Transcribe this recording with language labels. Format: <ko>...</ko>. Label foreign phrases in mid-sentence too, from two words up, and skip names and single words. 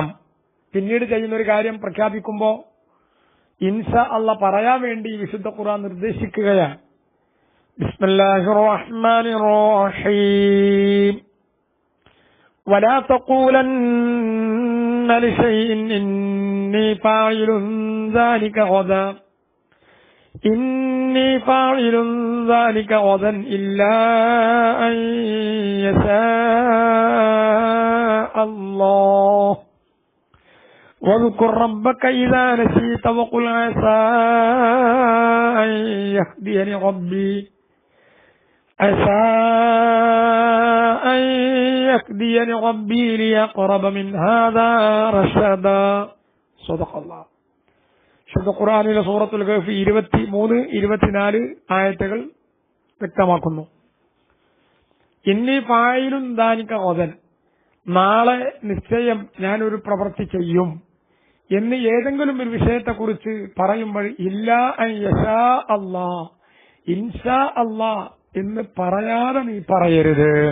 <ml>പിന്നീട് ചെയ്യുന്ന ഒരു കാര്യം പ്രഖ്യാപിക്കുമ്പോൾ</ml> <ar>إن شاء الله</ar> <ml>പറയാൻ വേണ്ടി വിശുദ്ധ ഖുർആൻ നിർദ്ദേശിക്കുകയാണ്.</ml> <ar>بسم الله الرحمن الرحيم ولا تقولن لشيء إني فاعل ذلك غدا إني فاعل ذلك غدا إلا أن يشاء الله واذكر ربك إذا نسيت وقل عسى أن يهديني ربي ليقرب من هذا رشدا صدق الله.</ar> <ml>ശുദ്ധ ഖുർആനിലെ സൂറത്തുൽ കഹ്ഫ് 23-24 ആയത്തുകൾ വ്യക്തമാക്കുന്നു.</ml> <ar>إني فاعل ذلك غدا,</ar> <ml>നാളെ നിശ്ചയം ഞാനൊരു പ്രവൃത്തി ചെയ്യും എന്ന് ഏതെങ്കിലും ഒരു വിഷയത്തെക്കുറിച്ച് പറയുമ്പോൾ</ml> <ar>إلا أن يشاء الله, إن شاء الله</ar> <ml>എന്ന് പറയാതെ നീ പറയരുത്.</ml>